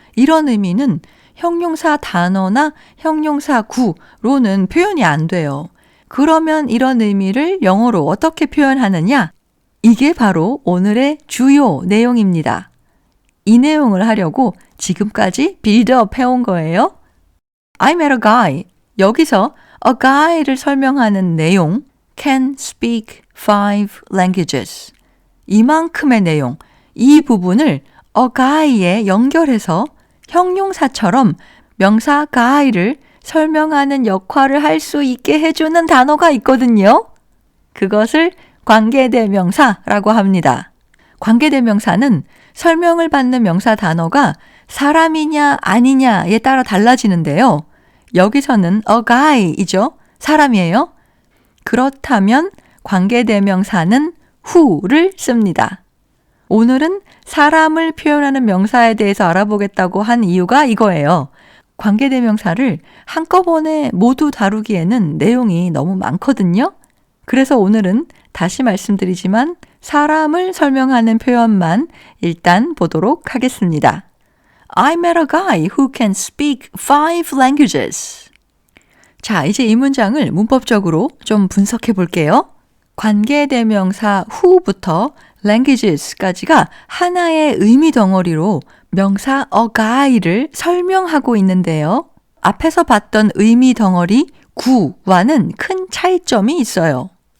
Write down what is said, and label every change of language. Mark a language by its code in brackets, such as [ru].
[ko] 이런 의미는 형용사 단어나 형용사 구로는 표현이 안 돼요. 그러면 이런 의미를 영어로 어떻게 표현하느냐? 이게 바로 오늘의 주요 내용입니다. 이 내용을 하려고 지금까지 빌드업 해온 거예요. [en] I met a guy. [ko] 여기서 [en] a guy를 [ko] 설명하는 내용 [en] can speak 5 languages. [ko] 이만큼의 내용, 이 부분을 a guy에 연결해서 형용사처럼 명사 guy를 설명하는 역할을 할 수 있게 해주는 단어가 있거든요. 그것을 관계대명사라고 합니다. 관계대명사는 설명을 받는 명사 단어가 사람이냐 아니냐에 따라 달라지는데요. 여기서는 a guy이죠. 사람이에요. 그렇다면 관계대명사는 who를 씁니다. 오늘은 사람을 표현하는 명사에 대해서 알아보겠다고 한 이유가 이거예요. 관계대명사를 한꺼번에 모두 다루기에는 내용이 너무 많거든요. 그래서 오늘은 다시 말씀드리지만 사람을 설명하는 표현만 일단 보도록 하겠습니다. [en] I met a guy who can speak 5 languages. [ko] 자, 이제 이 문장을 문법적으로 좀 분석해 볼게요. 관계대명사 who부터 languages까지가 하나의 의미 덩어리로 명사 a guy를 설명하고 있는데요. 앞에서 봤던 의미 덩어리 구와는 큰 차이점이 있어요.